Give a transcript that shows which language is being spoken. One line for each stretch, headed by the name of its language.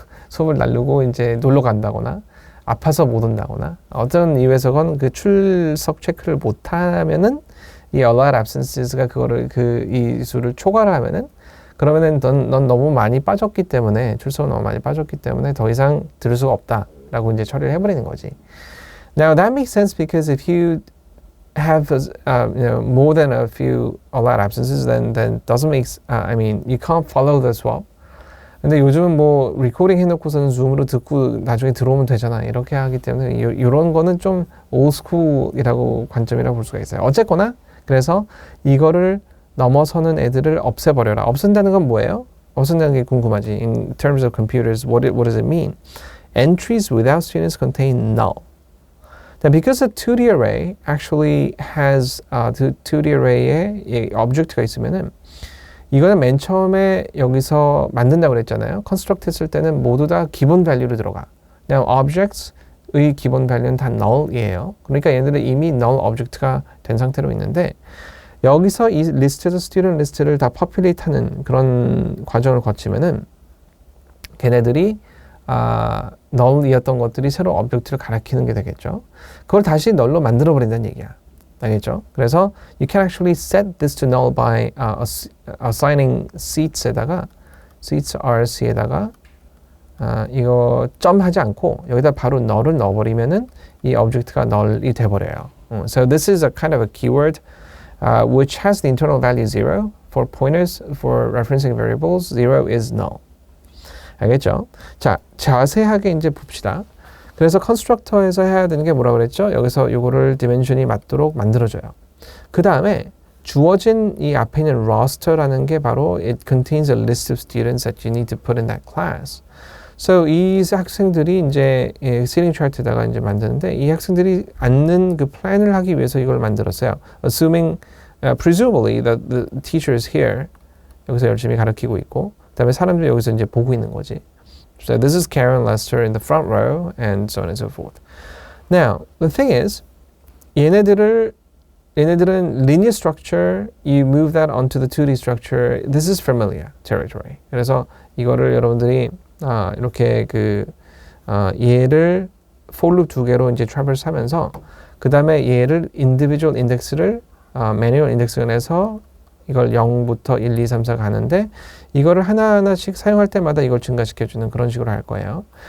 Korean: 수업을 날르고 이제 놀러 간다거나 아파서 못 온다거나 어떤 이유에서건 그 출석 체크를 못 하면은 이 allowed absences가 그거를 이 수를 초과를 하면은 그러면은 넌 너무 많이 빠졌기 때문에 출석을 너무 많이 빠졌기 때문에 더 이상 들을 수가 없다라고 이제 처리를 해버리는 거지.
English: Now that makes sense because if you have more than a few allowed absences, then doesn't make. You can't follow the swap.
Korean: 근데 요즘은 뭐 리코딩 해놓고서는 줌으로 듣고 나중에 들어오면 되잖아. 이렇게 하기 때문에 이런 거는 좀 올스쿨이라고 관점이라고 볼 수가 있어요. 어쨌거나 그래서 이거를 넘어서는 애들을 없애버려라. 없앤다는 건 뭐예요? 없앤다는 게 궁금하지.
English: In terms of computers, what does it mean? Entries without students contain null. Now, because the 2D array actually has
Korean: 2D array에 object가 있으면은 이거는 맨 처음에 여기서 만든다고 그랬잖아요. construct 했을 때는 모두 다 기본 value로 들어가. Now, objects의 기본 value는 다 null이에요. 그러니까 얘네들은 이미 null object가 된 상태로 있는데 여기서 이 리스트에서 student 리스트를 다 populate 하는 그런 과정을 거치면은 걔네들이 null이었던 것들이 새로 object를 가리키는 게 되겠죠. 그걸 다시 null로 만들어 버린다는 얘기야. 알겠죠? 그래서
English: you can actually set this to null by assigning
Korean: seats에다가 seats rc에다가 이거 점 하지 않고 여기다 바로 null을 넣어버리면은 이 object가 null이 돼버려요.
English: So this is a kind of a keyword which has the internal value 0 for pointers for referencing variables. 0 is null.
Korean: 알겠죠? 자, 자세하게 이제 봅시다. 그래서 컨스트럭터에서 해야 되는 게 뭐라고 그랬죠? 여기서 요거를 디멘션이 맞도록 만들어줘요. 그 다음에 주어진 이 앞에 있는 roster라는 게 바로
English: it contains a list of students that you need to put in that class.
Korean: So 이 학생들이 이제 seating chart에다가 이제 만드는데 이 학생들이 앉는 그 플랜을 하기 위해서 이걸 만들었어요.
English: Assuming, presumably the teacher is here.
Korean: 여기서 열심히 가르치고 있고, 그다음에 사람들이 여기서 이제 보고 있는 거지.
English: So this is Karen Lester in the front row, and so on and so forth. Now the thing is, 얘네들은 linear structure, you move that onto the 2D structure. This is familiar territory.
Korean: 그래서 이거를 여러분들이 이렇게 얘를 for loop 두 개로 이제 traverse 하면서 그 다음에 얘를 individual index를 manual index를 내서 이걸 0부터 1, 2, 3, 4 가는데 이거를 하나하나씩 사용할 때마다 이걸 증가시켜주는 그런 식으로 할 거예요.